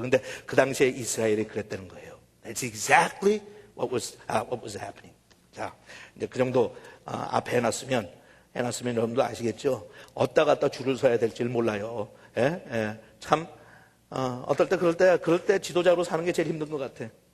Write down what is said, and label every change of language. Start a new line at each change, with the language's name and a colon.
Korean: 근데 그 당시에 이스라엘이 그랬다는 거예요.
English: That's exactly what was happening.
Korean: 자, 이제 그 정도 앞에 해놨으면 여러분도 아시겠죠? 어디다 갖다 줄을 서야 될지를 몰라요. 참 어떨 때 그럴 때 지도자로 사는 게 제일 힘든 것 같아.